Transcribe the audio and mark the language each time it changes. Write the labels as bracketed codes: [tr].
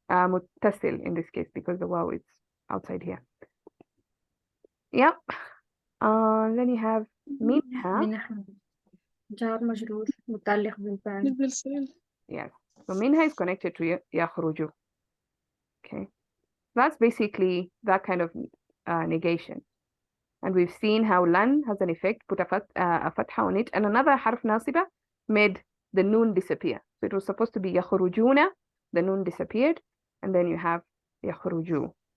[en] متصل in this case because the wow is outside here. Yep. Then you have منها. [ar] منها جار مجرور متعلق بالفعل. بالفعل. [en] Yes. So منها is connected to يخرج. Okay. That's basically that kind of negation. And we've seen how lan has an effect, put a fatha on it, and another harf nasiba made the noon disappear. So it was supposed to be يخرجون, the noon disappeared, and then you have يخرجوا.